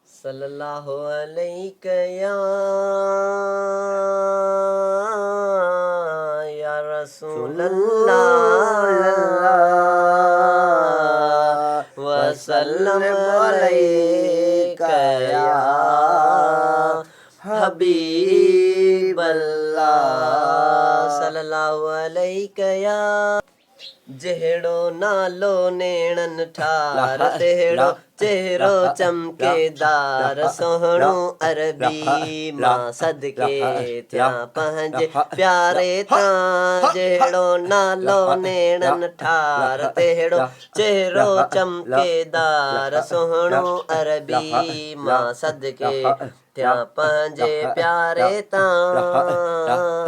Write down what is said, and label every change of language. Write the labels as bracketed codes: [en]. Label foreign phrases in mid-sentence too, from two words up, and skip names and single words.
[ar] صلى الله عليه يا رسول الله وسلم عليك يا حبيب الله صلى الله عليك يا [sd] जहिड़ो नालो नेणन ठार तेड़ो चेहरो चमकेदार सोहणो अरबी मां सदके थिया पंहिंजे प्यारे तां जहिड़ो नालो नेणन ठार तेड़ो चेहरो चमकेदार सोहणो अरबी मां सदके थिया पंहिंजे प्यारे तां